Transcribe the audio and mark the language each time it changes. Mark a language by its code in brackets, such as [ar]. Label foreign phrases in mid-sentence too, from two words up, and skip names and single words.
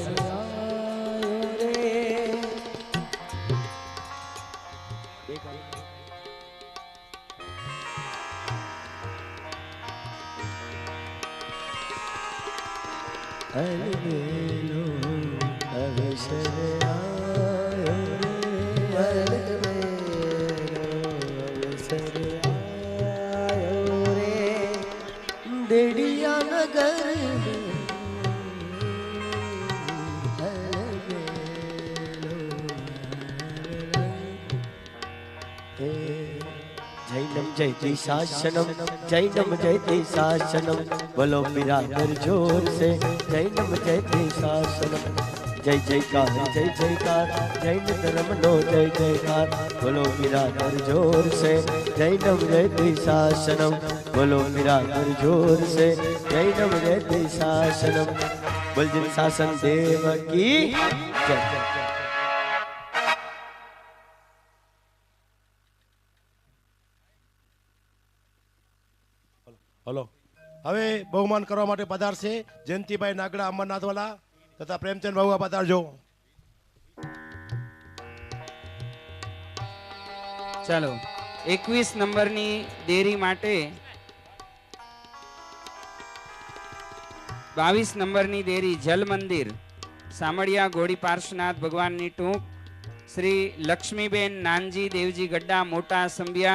[gu] અરે બેલો અવસર આયો રે દેડિયા નગર [sa] जैनम जयति शासनम जैनम जयति शासनम [hi] बोलो बिरादर जोर से [sa] जैनम जयति शासनम [gu] જય જયકાર જૈન ધર્મ નો જય જયકાર [hi] बोलो बिरादर जोर से [sa] जैनम जयति शासनम [hi] बोलो बिरादर जोर से [sa] जैनम जयति शासनम [hi] बोल जिन शासन देव की जय. [gu] હલો હવે બહુમાન કરવા માટે પધારશે જયંતિભાઈ નાગડા અમરનાથવાલા તથા પ્રેમચંદ બાબુઆ પધારજો. ચાલો 21 નંબરની દેરી માટે 22 નંબરની દેરી જલ મંદિર સામળિયા ગોળી પાર્શ્વનાથ ભગવાનની ટૂંક શ્રી લક્ષ્મીબેન નાનજી દેવજી ગड्डा મોટા સંભિયા